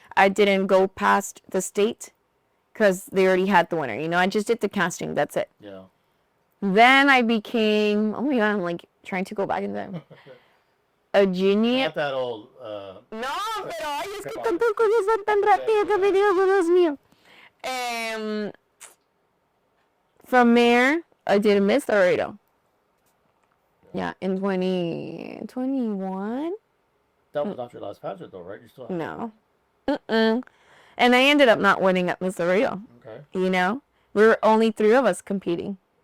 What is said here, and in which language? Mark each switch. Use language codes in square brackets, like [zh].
[en] I didn't go past the state because they already had the winner. You know, I just did the casting. That's it. Yeah. Then I became, oh my God, I'm like trying to go back in time. A junior. Not that old. [es] No, pero ay, es que tantas cosas son tan rápido que me digo, Dios mío. [en] From there, I did Miss Laredo. Yeah, in 2021. That was not your last pageant, though, right? You still have No. And I ended up not winning at Miss Laredo. Okay. You know, we were only 3 of us competing.